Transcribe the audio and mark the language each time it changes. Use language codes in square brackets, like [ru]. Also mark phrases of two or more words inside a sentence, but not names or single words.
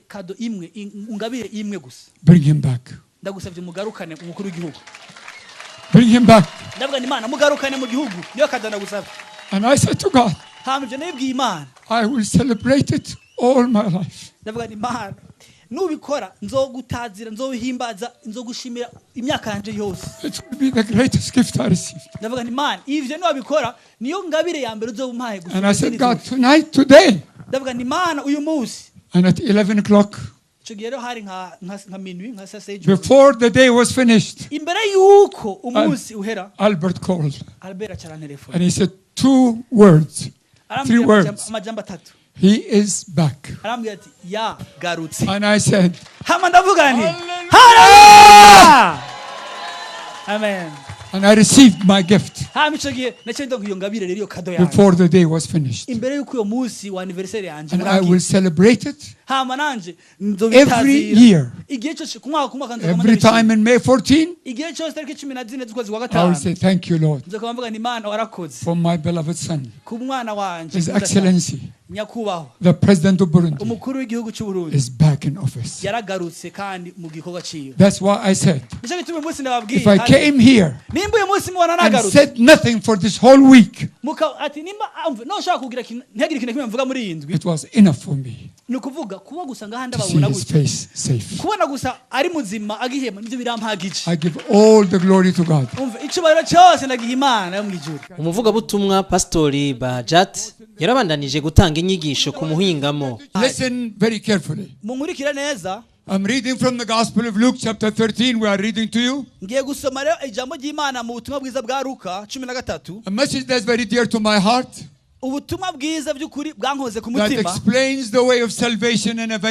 [rn] kado imwe ungabire imwe gusa. [en] Bring him back. [rn] Ndagusabye mugarukane umukuru w'igihugu. [en] Bring him back. [rn] Ndavuga ni Imana mugarukane mu gihugu. Niyo kado ndagusabye. [en] And I said to God, [rn] Hamije nibwiye Imana. [en] I will celebrate it all my life. [rn] Ndavuga ni Imana. Nubikora nzogutazira nzohimbaza nzogushimira imyaka yanje yose. [en] It will be the greatest gift I received. [rn] Ndavuga ni Imana ivyo nubikora niyo ngabire ya mbere uzobumpaye gusa. [en] And I said, God, tonight, today, [rn] Ndavuga ni Imana uyu munsi. [en] and at 11 o'clock, [rn] hari nka minuit nka saa sita [en] before the day was finished, [rn] imbere yuko umunsi uhera [en] Albert called. [rn] Albert acara telefone [en] And he said 2 words, 3 words. [rn] amajambo atatu [en] He is back. [rn] arambwira ati ya garutse. [en] And I said, [rn] hama ndavuga nti [en] Hallelujah! Amen. And I received my gift [rn] hama ico gihe naciye ndonka iyo ngabire rero iyo kado yanjye [en] before the day was finished. [rn] imbere yuko uyo munsi wa anniversaire yanje [en] And I will celebrate it [rn] hama nanje [en] every [rn] nzobitazira [en] year. [rn] igihe cyose kumwaka [en] Every time in May 14, [rn] igihe cyose tariki 14 z'ukwezi kwa [en] I will say, [rn] gatanu [en] thank you, Lord, [rn] nzokuba mvuga ni Imana warakoze [en] for my beloved son, [rn] ku mwana wanje [en] His Excellency, [rn] nyakubahwa [en] the President of Burundi, [rn] umukuru w'igihugu cy'u Burundi [en] is back in office. [rn] yaragarutse kandi mu gikorwa ciwe. [en] That's why I said, [rn] Nicyo gituma uyu munsi ndababwiye [en] if I came here [rn] nimba uyu munsi mubona [en] and [rn] nagarutse [en] said nothing for this whole week, [rn] ati nimba noshaka kugira ntihagire ikintu kimwe mvuga muri iyi ndwi [en] it was enough for me [rn] ni ukuvuga kuba gusa ngahanda [en] to see [rn] babona [en] his [rn] gutya [en] face safe. [rn] kubona gusa ari muzima agihema nivyo birampagije. [en] I give all the glory to God. [rn] umva icubahiro cyose ndagiha Imana yo mwijuru. umuvugabutumwa Pastori Bahajat yarabandanije gutanga inyigisho ku muhingamo. [en] Listen very carefully. [rn] Munkurikire neza. [en] I'm reading from the Gospel of Luke chapter 13. We are reading to you [rn] ngiye gusoma rero ijambo ry'Imana mu butumwa bwiza bwa Luka 13, [en] a message that's very dear to my heart, [rn] ubutumwa bwiza by'ukuri bwankoze ku [en] that [rn] mutima [en] explains the way of salvation in a very